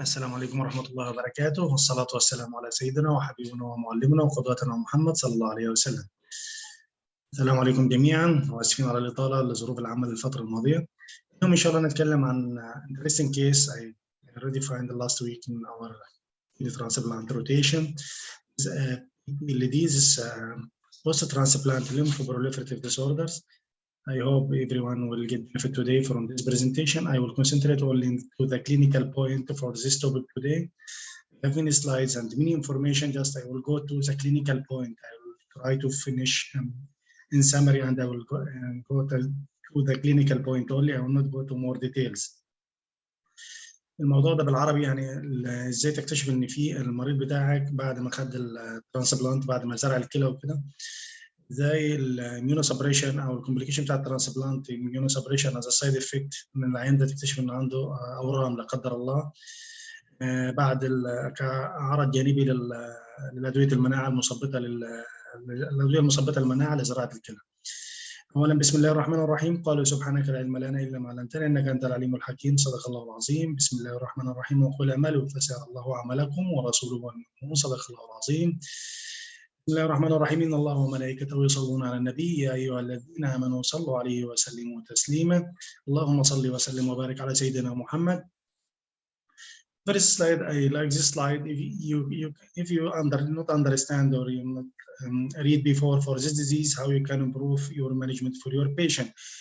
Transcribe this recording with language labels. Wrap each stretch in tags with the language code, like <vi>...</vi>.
<ar>السلام عليكم ورحمة الله وبركاته، والصلاة والسلام على سيدنا وحبيبنا ومعلمنا وقدوتنا محمد صلى الله عليه وسلم. السلام عليكم جميعا، واسفين على الإطالة لظروف العمل الفترة الماضية. اليوم إن شاء الله نتكلم عن</ar> <en>interesting case I already find last week in our transplant rotation. PTLD is post-transplant lymphoproliferative disorders. I hope everyone will get benefit today from this presentation. I will concentrate only to the clinical point for this topic today. I have many slides and many information, just I will go to the clinical point. I will try to finish in summary, and I will go to the clinical point only. I will not go to more details.</en> <ar>الموضوع ده بالعربي يعني ازاي تكتشف ان في المريض بتاعك بعد ما خد الترانسبلانت، بعد ما زرع الكلى وكده، زي الاميونو سبريشن او الكومبليكيشن بتاع الترانسبلانت</ar> <en>immunosuppression as side effect</en> <ar>من العيان ده، تكتشف انه عنده اورام لا قدر الله بعد كعرض جانبي للادويه المناعه المثبطه الادويه المثبطه المناعه لزراعه الكلى. اولا بسم الله الرحمن الرحيم. قالوا سبحانك لا علم لنا الا ما علمتنا انك انت العليم الحكيم. صدق الله العظيم. بسم الله الرحمن الرحيم. وقل اعملوا فسيرى الله عملكم ورسوله والمؤمنون. صدق الله العظيم. بسم الله الرحمن الرحيم. إن الله وملائكته يصلون على النبي يا أيها الذين آمنوا صلوا عليه وسلموا تسليما. اللهم صل وسلم وبارك على سيدنا محمد.</ar> <en>First slide, I like this slide. If you not understand or you not read before for this disease, how you can improve your management for your patient.</en>